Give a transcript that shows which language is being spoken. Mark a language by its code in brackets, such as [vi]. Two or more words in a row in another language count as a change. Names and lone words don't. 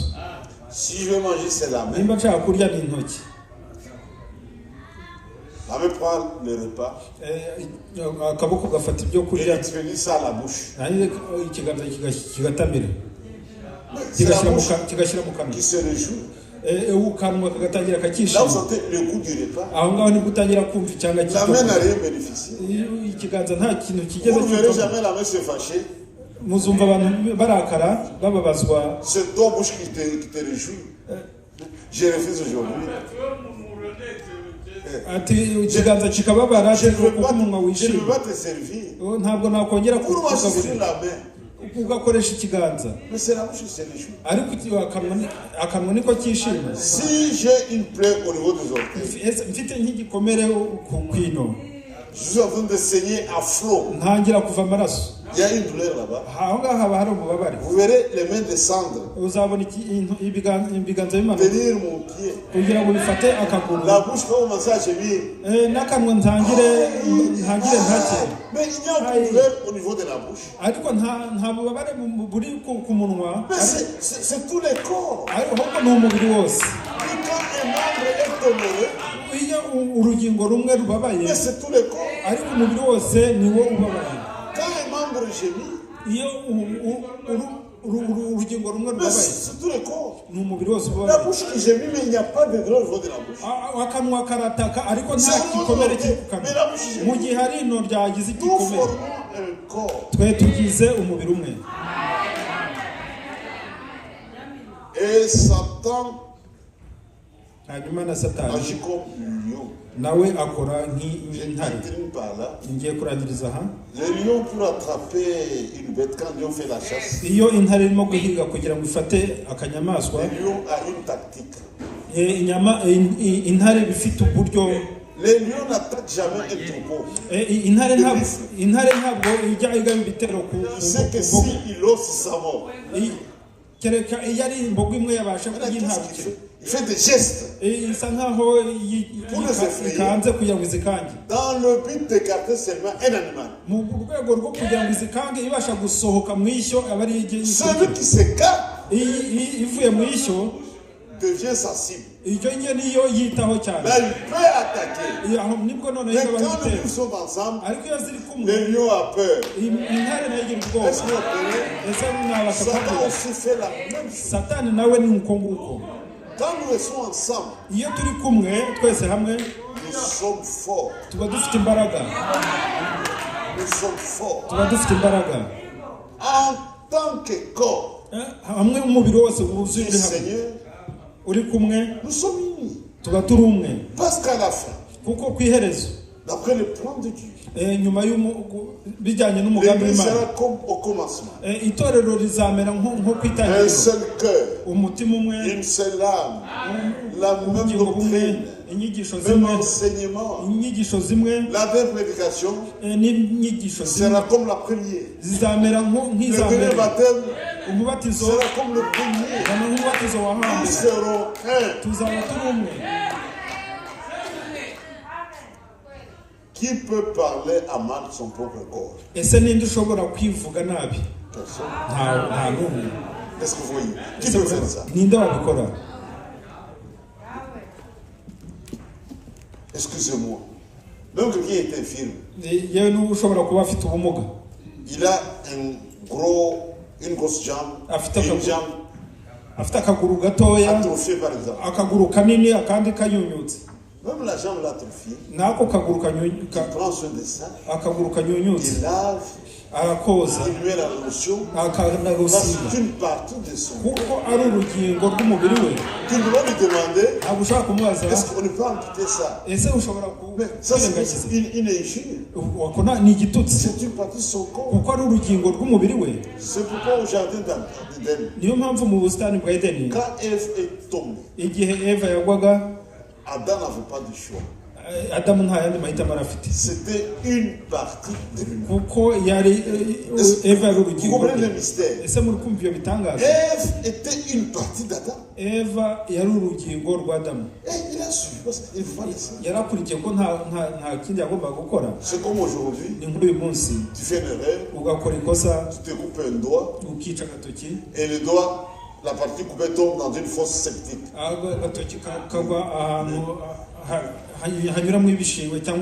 [fr] Si je vais manger, c'est la main. [rw] nimba nshaka kurya ni intoki. [fr] La main prend le repas. [rw] akaboko gafata ibyo [fr] Et [rw] kurya, [fr] expédie ça à la bouche. [rw] ikiganza kigatamira, [fr] C'est la [rw] kigashyira mu [fr] bouche [rw] kigashyira mu kanwa. [fr] qui se réjouit. [rw] ukanwa kagatangira [fr] Là, vous [rw] kakishima. [fr] sentez le goût du repas. [rw] aho ngaho nibwo utangira kumva icyanga [fr] La main n'a [rw] cy'ibyo. [fr] rien bénéficié. [rw] ikiganza nta kintu kigeze [fr] Vous ne verrez [rw] cyumva. [fr] jamais la main se fâcher. [rw] muzumva abantu barakara bababazwa. [fr] C'est ton bouche qui te réjouit. Je refuse aujourd'hui. [rw] ati ikiganza kikababara [fr] Je ne veux [rw] kuko umunwa wishimye. [fr] pas te servir. [rw] ntabwo nakongera [fr] Pour moi, c'est sur [rw] kugaburira, [fr] la main. [rw] ugakoresha ikiganza, [fr] Mais c'est la bouche qui se réjouit. [rw] ariko akanwa niko kishima. [fr] Si j'ai une plaie au niveau des orteils, [rw] mfite nk'igikomere ku kwino, [fr] je suis en train de saigner à flot. [rw] ntangira kuva amaraso, [fr] Il y a une douleur là-bas. [rw] aho ngaho haba hari umubabare. [fr] Vous verrez les mains descendre, [rw] uzabona ibiganza bimanuka [fr] tenir mon pied. [rw] kugira ngo bifate akaguru. [fr] La bouche va commencer à gémir. [rw] n'akanwa ntangire ntake. [fr] Mais il y a une douleur au niveau de la bouche. [rw] ariko nta bubabare buri ku munwa, [fr] Mais c'est tous les corps. [rw] ahubwo ni umubiri wose. [fr] Et quand un membre est douloureux, [rw] iyo urugingo rumwe rubabaye, [fr] mais c'est tous les corps. [rw] ariko umubiri wose niwo ubabaye. [fr] Quand un membre gémit, [rw] iyo urugingo rumwe [fr] mais [rw] rubabaye, [fr] c'est tous les corps. [rw] ni umubiri wose [fr] La [rw] ubabaye. [fr] bouche qui gémit, mais il n'y a pas de douleur au niveau de la bouche. [rw] akanwa karataka ariko nta gikomere kiri ku kanwa. mu gihe hari ino ryagize [fr] Nous [rw] igikomere, [fr] formons un corps. [rw] twe tugize umubiri umwe. [fr] Et Satan [rw] hanyuma na satani [fr] agit comme lion. [rw] nawe akora [fr] Je [rw] nk'intare. [fr] termine par là. [rw] ngiye kurangiriza aha. [fr] Le lion, pour attraper une bête, quand le lion fait la chasse, [rw] iyo intare irimo guhiga kugira ngo ifate akanyamaswa, [fr] le lion a une tactique. [rw] intare bifite uburyo. [fr] Le lion n'attaque jamais un troupeau. [rw] intare ntabwo ijya igaba ibitero ku [fr] Il sait que [rw] mbogo. [fr] s'il ose sa mort, [rw] kereka iyo ari imbogo imwe yabasha [fr] qu'est-ce qu'il [rw] kuyintabukira, [fr] fait? Il fait des gestes [rw] isa nkaho ikanze kugira ngo izikange, [fr] dans le but d'écarter seulement un animal. [rw] mu rwego rwo kugira ngo izikange ibasha gusohoka mu ishyo aba ari [fr] Celui qui s'écarte [rw] ivuye mu ishyo, [fr] devient sa cible. [rw] iryo nye niyo yitaho cyane. [fr] Là, il peut attaquer. [rw] aho nibwo noneho [fr] Mais [rw] igaba [fr] quand [rw] ibitero, [fr] nous sommes ensemble, [rw] ariko iyo ziri kumwe [fr] le lion a peur. [rw] intare nayo igira ubwoba. [fr] Est-ce que vous comprenez? [rw] ese mwabasha [fr] Satan [rw] kubwira, [fr] aussi fait la même chose. [rw] satani nawe ni uko nguko. [fr] Quand nous restons ensemble, [rw] iyo turi kumwe twese hamwe [fr] nous sommes forts. [rw] tuba dufite imbaraga, [fr] Nous sommes forts. [rw] tuba dufite imbaraga. [fr] En tant que corps [rw] hamwe umubiri wose wuzuye [fr] du [rw] uri hamwe, [fr] Seigneur, [rw] uri kumwe, [fr] nous sommes unis. [rw] tuba turi umwe. [fr] Parce qu'à la fin, [rw] kuko ku iherezo, [fr] d'après le plan de Dieu, [rw] nyuma bijyanye n'umugambi [fr] l'Église [rw] w'Imana, [fr] sera comme au commencement. [rw] itorero rizamera nko ku [fr] Un [rw] itangiriro, [fr] seul cœur, [rw] umutima umwe, [fr] une seule âme, la même [rw] ubugingo bumwe, [fr] doctrine, [rw] inyigisho [fr] même [rw] zimwe, [fr] enseignement. [rw] inyigisho zimwe, [fr] La même prédication [rw] n'inyigisho zimwe [fr] sera comme la première. [rw] zizamera [fr] Le premier [rw] nk'izambere. [fr] baptême [rw] umubatizo [fr] sera comme le premier. [rw] zana nk'umubatizo wa [fr] Nous [rw] hambere, [fr] serons un. [rw] tuzaba turi umwe. [fr] Qui peut parler à mal de son propre corps? [rw] ese ninde ushobora kwivuga nabi? [fr] Personne. [rw] Nta n'umwe. [fr] Est-ce que vous voyez? Qui peut faire ça? [rw] Ninde wabikora? [fr] Excusez-moi. Même quelqu'un est infirme. [rw] yewe n'ubu ushobora kuba afite ubumuga, [fr] Il a une grosse jambe, une jambe [rw] afite akaguru gatoya, [fr] atrophiée par exemple. [rw] akaguru kanini, akandi kanyunyutse. [fr] Même la jambe atrophiée, [rw] N'ako kaguru [fr] il prend soin de ça, [rw] akaguru kanyunyutse [fr] il lave, [rw] arakoza, [fr] il met la lotion, parce [rw] akanagusiga, [fr] que c'est une partie de son corps. [rw] kuko ari urugingo rw'umubiri we. [fr] Tu dois lui demander, [rw] Ntabwo ushobora kumubaza [fr] est-ce qu'on ne peut amputer ça? [rw] ese ushobora [fr] Mais ça, [rw] kwirengagiza, [fr] c'est une injure. [rw] wakona ni igitutsi, [fr] C'est une partie de son corps. [rw] kuko ari urugingo rw'umubiri we. [fr] C'est pourquoi au jardin d'Éden, [rw] Niyo mpamvu mu busitani bwa Edeni, [fr] quand Ève est tombée, [rw] igihe Eva yagwaga, [fr] Adam n'avait pas de choix. [rw] Adamu nta yandi mahitamo yari afite, [fr] C'était une partie de lui. [rw] kuko yari Eva yari [fr] Vous [rw] urugingo [fr] comprenez le [rw] rwe. [fr] mystère? [rw] Ese muri kumva ibyo bitangaza? [fr] Ève était une partie d'Adam. [rw] Eva yari urugingo rwa Adamu, [fr] Et il a suivi parce qu'il va laisser. [rw] yari akurikiye ko nta kindi yagombaga gukora. [fr] C'est comme aujourd'hui, [rw] Ni nk'uyu munsi [fr] tu fais une erreur, [rw] ugakora ikosa, [fr] tu te coupes un doigt, [rw] ukica agatoki, [fr] et le doigt, la partie coupée tombe dans une fosse septique. [rw] agatoki kagwa ahantu hanyuramo ibishingwe cyangwa